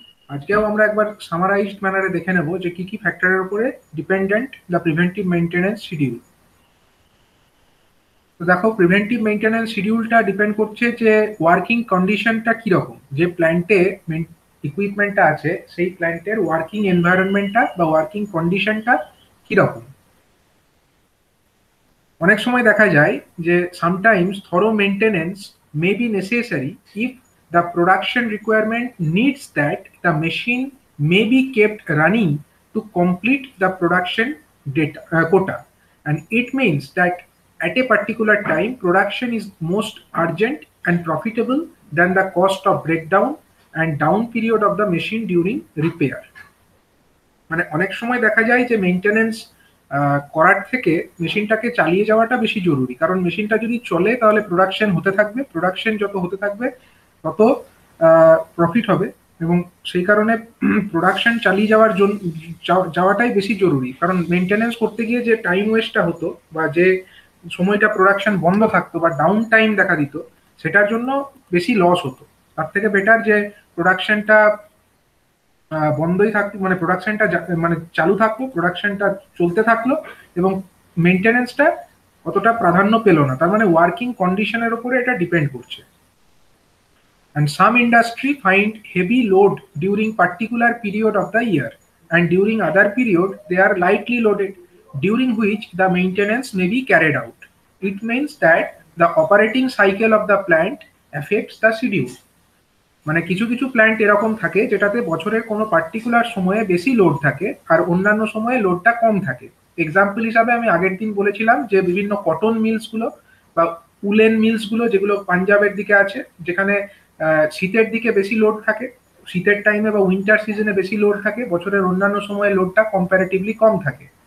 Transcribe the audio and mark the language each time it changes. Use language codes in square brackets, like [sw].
[bn] আজকেও আমরা একবার সামারাইজড ম্যানারে দেখে নেব যে কি কি ফ্যাক্টরের উপরে dependent [en] The preventive maintenance schedule. [bn] তো দেখো, প্রিভেন্টিভ মেইনটেনেন্স শিডিউলটা ডিপেন্ড করছে যে ওয়ার্কিং কন্ডিশনটা কিরকম, যে প্ল্যান্টে ইকুইপমেন্টটা আছে সেই প্ল্যান্টের ওয়ার্কিং এনভায়রনমেন্টটা বা ওয়ার্কিং কন্ডিশনটা কিরকম। অনেক সময় দেখা যায় যে [en] Sometimes thorough maintenance may be necessary if the production requirement needs that the machine may be kept running to complete the production data quota, and it means that at a particular time production is most urgent and profitable than the cost of breakdown and down period of the machine during repair. [bn] মানে অনেক সময় দেখা যায় যে maintenance করার থেকে মেশিনটাকে চালিয়ে যাওয়াটা বেশি জরুরি, কারণ মেশিনটা যদি চলে তাহলে প্রোডাকশন হতে থাকবে, প্রোডাকশন যত হতে থাকবে তত প্রফিট হবে, এবং সেই কারণে প্রোডাকশন চালিয়ে যাওয়ার জন্য যাওয়াটাই বেশি জরুরি। কারণ মেইনটেনেন্স করতে গিয়ে যে টাইম ওয়েস্টটা হতো বা যে সময়টা প্রোডাকশন বন্ধ থাকতো বা ডাউন টাইম দেখা দিত, সেটার জন্য বেশি লস হতো। তার থেকে বেটার যে প্রোডাকশনটা বন্ধই থাকতো, মানে প্রোডাকশনটা মানে চালু থাকলো, প্রোডাকশনটা চলতে থাকলো এবং মেইনটেনেন্সটা অতটা প্রাধান্য পেল না। তার মানে ওয়ার্কিং কন্ডিশনের উপরে এটা ডিপেন্ড করছে। [en] And some industry find heavy load during particular period of the year, and during other period they are lightly loaded, during which the maintenance may be carried out. It means that the operating cycle of the plant affects the schedule. [bn] মানে কিছু কিছু plant এরকম থাকে যেটাতে বছরের কোনো particular সময়ে বেশি লোড থাকে আর অন্যান্য সময়ে লোডটা কম থাকে। এক্সাম্পল হিসাবে আমি আগের দিন বলেছিলাম যে বিভিন্ন কটন মিলস গুলো বা উলেন মিলস গুলো যেগুলো পাঞ্জাবের দিকে আছে, যেখানে শীতের দিকে বেশি লোড থাকে, শীতের টাইমে বা উইন্টার সিজনে বেশি লোড থাকে, বছরের অন্যান্য সময়ে লোডটা কম্পারেটিভলি কম থাকে।